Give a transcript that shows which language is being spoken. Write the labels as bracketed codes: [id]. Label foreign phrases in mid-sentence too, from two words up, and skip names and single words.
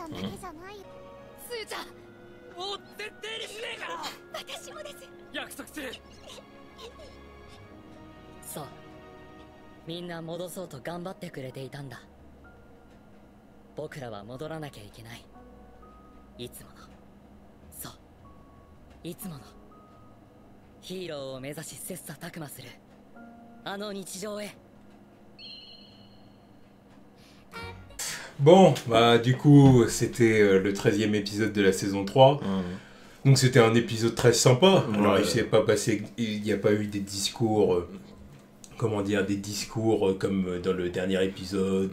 [ja] そうみんな戻そうと頑張ってくれていたんだ僕らは戻らなきゃいけないいつものそういつものヒーローを目指し切磋琢磨するあの日常へ [fr] Bon, bah du coup, c'était le 13e épisode de la saison 3. Donc c'était un épisode très sympa. Alors il s'est pas passé, il n'y a pas eu des discours, des discours comme dans le dernier épisode.